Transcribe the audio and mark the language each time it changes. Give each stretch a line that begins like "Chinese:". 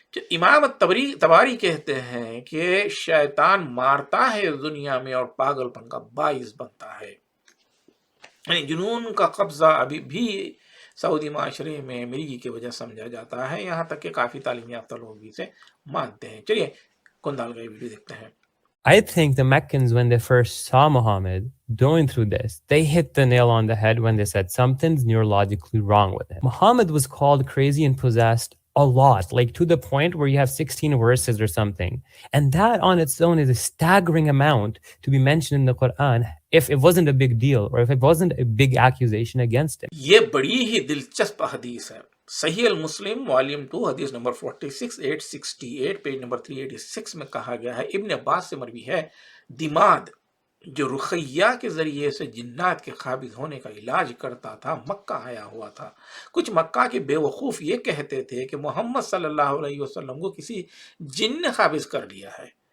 Urdu: امام تباری کہتے ہیں کہ شیطان مارتا ہے دنیا میں اور پاگل پن کا باعث بنتا ہے. یعنی جنون کا قبضہ ابھی بھی سعودی معاشرے میں مرگی کی وجہ سمجھا جاتا ہے، یہاں تک کہ کافی تعلیم یافتہ لوگ بھی اسے مانتے ہیں. چلیے کندال کا ویڈیو دیکھتے ہیں.
English: I think the Meccans, when they first saw Muhammad going through this, they hit the nail on the head when they said something's neurologically wrong with him. Muhammad was called crazy and possessed a lot, like to the point where you have 16 verses or something. And that on its own is a staggering amount to be mentioned in the Quran if it wasn't a big deal or if it wasn't a big accusation against him.
Urdu: یہ بڑی ہی دلچسپ حدیث ہے. صحیح المسلم volume 2 حدیث number 46868 page number 386 میں کہا گیا ہے, ابن عباس سے مروی ہے, دماد جو رقیہ کے ذریعے سے جنات کے قابض ہونے کا علاج کرتا تھا مکہ آیا ہوا تھا. کچھ مکہ کے بے وقوف یہ کہتے تھے کہ محمد صلی اللہ علیہ وسلم کو کسی جن نے قابض کر لیا ہے.